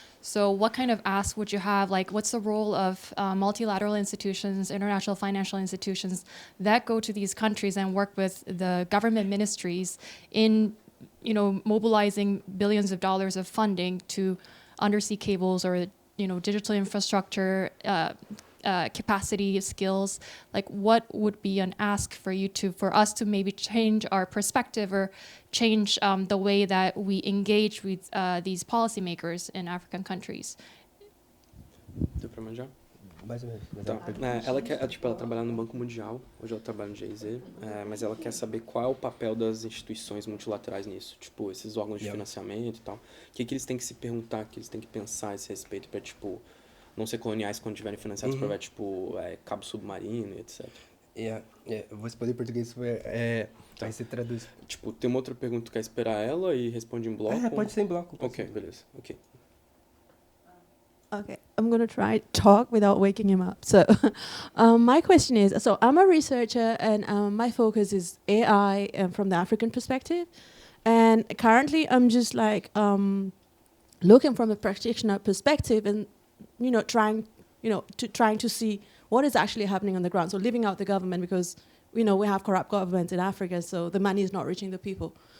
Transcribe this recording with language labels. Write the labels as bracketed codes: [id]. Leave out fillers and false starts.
[en] So what kind of ask would you have? Like, what's the role of multilateral institutions, international financial institutions that go to these countries and work with the government ministries in, you know, mobilizing billions of dollars of funding to undersea cables or, you know, digital infrastructure, capacity, skills? Like, what would be an ask for us to maybe change our perspective or change the way that we engage with these policymakers in African countries? [pt] Mais ou menos. Mas Tá. ela pergunta. Ela quer, tipo, ela trabalha no Banco Mundial, hoje ela trabalha no GIZ, mas ela quer saber qual é o papel das instituições multilaterais nisso, tipo, esses órgãos de financiamento e tal. O que eles têm que se perguntar, o que eles têm que pensar a esse respeito para, tipo, não ser coloniais quando estiverem financiados por, tipo, cabo submarino e etc. Eu vou responder em português, aí você traduz. Tipo, tem uma outra pergunta que quer esperar ela e responde em bloco? Pode ser em bloco. Ok, beleza, ok. [en] Okay, I'm going to try to talk without waking him up. So, my question is, so I'm a researcher and my focus is AI from the African perspective. And currently I'm just like looking from a practitioner perspective and, trying to see what is actually happening on the ground. So leaving out the government because, we have corrupt governments in Africa, so the money is not reaching the people.